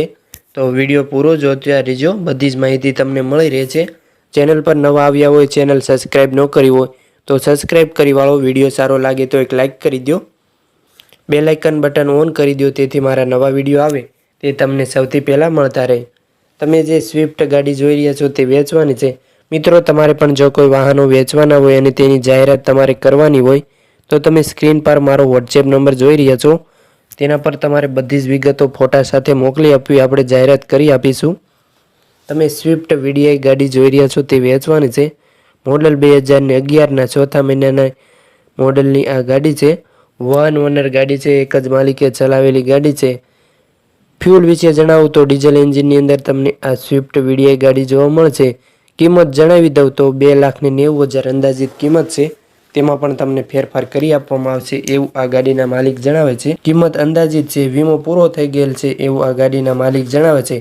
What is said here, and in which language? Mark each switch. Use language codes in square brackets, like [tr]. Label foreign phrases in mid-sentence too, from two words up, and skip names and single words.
[gu] તો વિડિયો પૂરો જોતા રહીજો, બધી જ માહિતી તમને મળી રહે છે। ચેનલ પર નવા આવ્યા હોય, ચેનલ સબ્સ્ક્રાઇબ ન કરી હોય તો સબ્સ્ક્રાઇબ કરી વાળો। વિડિયો સારો લાગે તો એક લાઇક કરી દો, [en] bell icon button on [gu] કરી દો તેથી મારા નવા વિડિયો આવે તે તમને સૌથી પહેલા મળતા રહે। તમે જે સ્વિફ્ટ ગાડી જોઈ રહ્યા છો તે વેચવાની છે। મિત્રો, તમારે પણ જો કોઈ વાહનો વેચવાના હોય અને તેની જાહેરાત તમારે કરવાની હોય તો તમે સ્ક્રીન પર મારો વોટ્સએપ નંબર જોઈ રહ્યા છો, તેના પર તમારે બધી જ વિગતો ફોટા સાથે મોકલી આપવી, આપણે જાહેરાત કરી આપીશું। તમે સ્વિફ્ટ વીડીઆઈ ગાડી જોઈ રહ્યા છો તે વેચવાની છે। મોડલ 2011ના ચોથા મહિનાના મોડલની આ ગાડી છે। [en] one owner [gu] ગાડી છે, એક જ માલિકે ચલાવેલી ગાડી છે। ફ્યૂલ વિષે જણાવું તો [en] diesel engine [gu] અંદર તમને આ સ્વિફ્ટ વીડીઆઈ ગાડી જોવા મળશે। કિંમત જણાવી દઉં તો 2,90,000 અંદાજિત કિંમત છે। તેમાં પણ તમને ફેરફાર કરી આપવામાં આવશે એવું આ ગાડીના માલિક જણાવે છે। કિંમત અંદાજિત છે, વીમો પૂરો થઈ ગયેલ છે એવું આ ગાડીના માલિક જણાવે છે।